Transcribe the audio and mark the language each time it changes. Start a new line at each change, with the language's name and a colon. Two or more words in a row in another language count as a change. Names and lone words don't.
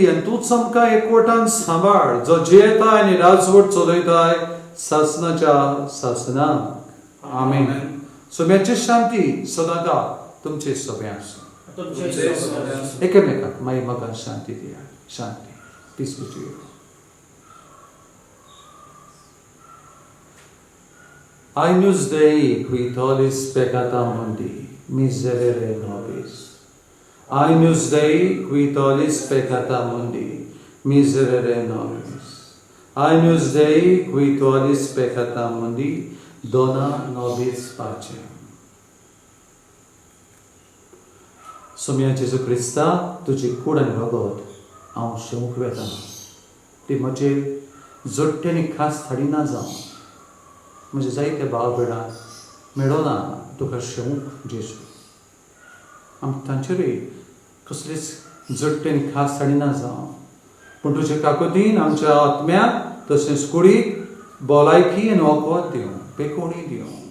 Konkani: आनी तूंच आमकां एकवटान सांबाळ, जो जियेता आनी राजवट चलयताय सासनाच्या सासनाक. आमेन. सभेची शांती सदांकाळ तुमचे सभे आसूं. एकामेकाक मागीर म्हाका शांती दिया. शांती,
English: peace between you.
Latin: Agnus Dei, qui tollis peccata mundi, miserere nobis. Agnus Dei, qui tollis peccata mundi, miserere nobis. Agnus Dei, qui tollis peccata mundi, dona nobis pacem.
Konkani: Somia Jesu Christa, तुझी कूड आनी रगत हांव शेवूंक वेता. ती म्हजे जोडटेनी खास थाडिना जावं. म्हणजे जायते भाव भयणांक मेळना तुका शेवूंक जेजू. आमकां तांचेरूय कसलीच जट्टेन खास हाडिना जावं, पूण तुजे काकुतीन आमच्या आत्म्याक तशेंच कुडीक भलायकी आनी वखद दिवं, पेकोणी दिवं.